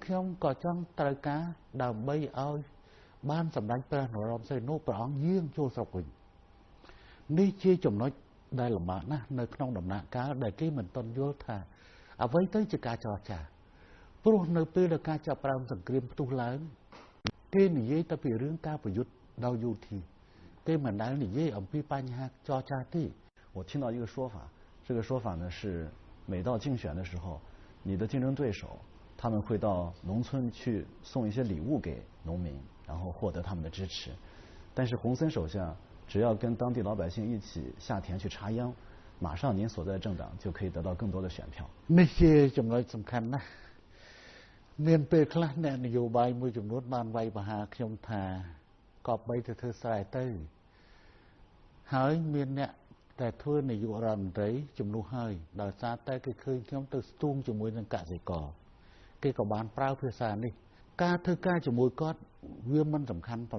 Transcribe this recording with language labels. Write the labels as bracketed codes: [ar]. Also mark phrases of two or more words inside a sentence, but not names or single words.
[km] ខ្ញុំក៏ចង់ត្រូវការដើម្បីឲ្យបានសម្ដេចព្រះនរោត្តមសីហនុព្រះអង្គយាងចូលស្រុកវិញនេះជាចំណុចដែលលំបាកណាស់នៅក្នុងដំណាក់កាលដែលគេមិនទាន់យល់ថាអ្វីទៅជាការចរចាព្រោះនៅពេលដែលការចាប់ផ្ដើមសង្គ្រាមផ្ទុះឡើងគេនិយាយតែពីរឿងការប្រយុទ្ធដោយយោធាគេមិនដែលនិយាយអំពីបញ្ហាចរចាទេ [zh] 我听到一个说法，这个说法呢是每到竞选的时候，你的竞争对手他们会到农村去送一些礼物给农民，然后获得他们的支持。但是洪森首相只要跟当地老百姓一起下田去插秧，马上您所在的政党就可以得到更多的选票。 [km] នេះជាចំណុចសំខាន់ណាស់មានពេលខ្លះអ្នកនយោបាយមួយចំនួនបានវាយប្រហារខ្ញុំថាកប់បីទៅធ្វើស្រែទៅហើយមានអ្នកតែធ្វើនាយករដ្ឋមន្ត្រីជំនួសហើយ ដោយសារតែគេឃើញខ្ញុំទៅស្ទូងជាមួយនឹងកសិករគេក៏បានប្រើភាសានេះការធ្វើការជាមួយគាត់វាមិនសំខាន់ប្រ